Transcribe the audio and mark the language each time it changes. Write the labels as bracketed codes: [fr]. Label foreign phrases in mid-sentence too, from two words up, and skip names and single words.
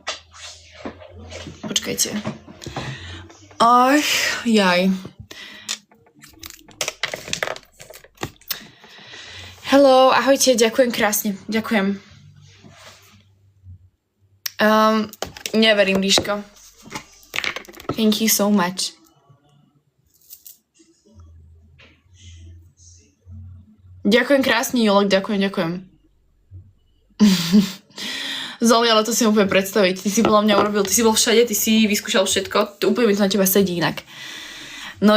[sk] Počkajte. Jaj. Hello, ahojte, ďakujem krásne, ďakujem. Neverím, Ríško. [en] Thank you so much. [sk] Ďakujem krásne, Jolok, ďakujem. Zoli, ale to si úplne predstaviť. Ty si podľa mňa urobil, ty si bol všade, ty si vyskúšal všetko, úplne mi to na teba sedí inak.